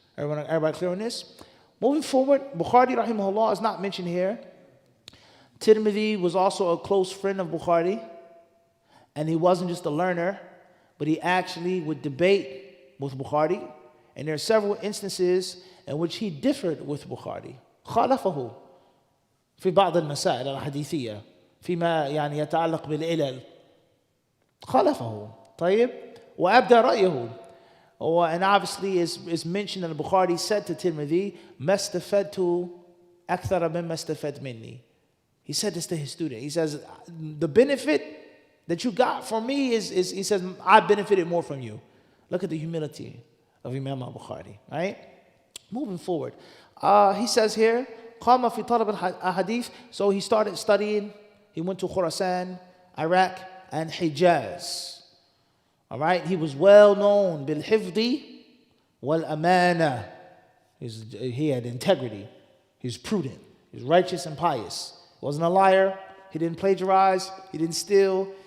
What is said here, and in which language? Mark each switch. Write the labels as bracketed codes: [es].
[en] Everybody clear on this? Moving forward, Bukhari rahimahullah is not mentioned here. Tirmidhi was also a close friend of Bukhari. And he wasn't just a learner, but he actually would debate with Bukhari. And there are several instances in which he differed with Bukhari. [ar] خالفه في بعض المسائل الحديثية فيما يعني يتعلق بالعلل. خالفه. طيب. وأبدى رأيه. [en] And obviously it's mentioned that Bukhari said to Tirmidhi, [ar] ما استفدت أكثر مما استفدت مني. [en] He said this to his student. He says, the benefit that you got from me is he says, I benefited more from you. Look at the humility of Imam al-Bukhari, right? Moving forward. He says here, [ar] قام في طلب الحديث. [en] So he started studying. He went to Khurasan, Iraq, and Hijaz. All right? He was well known [ar] بالحفظ والأمانة. [en] He had integrity. He was prudent. He was righteous and pious. He wasn't a liar. He didn't plagiarize. He didn't steal.